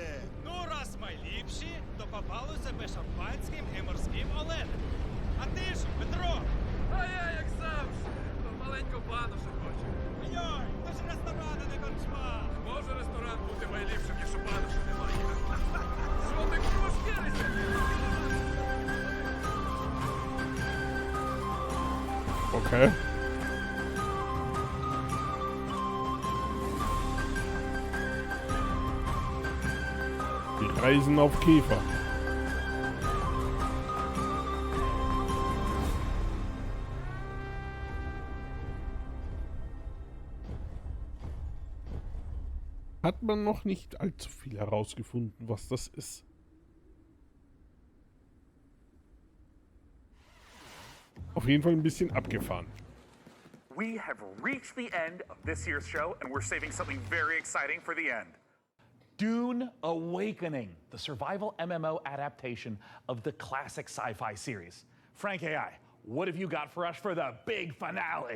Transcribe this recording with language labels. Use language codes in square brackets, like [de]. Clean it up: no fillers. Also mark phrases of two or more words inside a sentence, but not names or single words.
[uk] Ну, раз ми ліпші, то попали себе шампанським і морським оленем. А ти ж, Петро? А я, як завжди, маленьку бану ще хочу. Йой, то ж ресторан, а не корчма. Може ресторан бути найліпшим, якщо бану ще немає. Що ти курва шкіришся? Okay. [de] Die reisen auf Käfer. Hat man noch nicht allzu viel herausgefunden, was das ist. Auf jeden Fall ein bisschen abgefahren. [en] We have reached the end of this year's show, and we're saving something very exciting for the end. Dune Awakening, the survival MMO adaptation of the classic sci-fi series. Frank AI, what have you got for us for the big finale?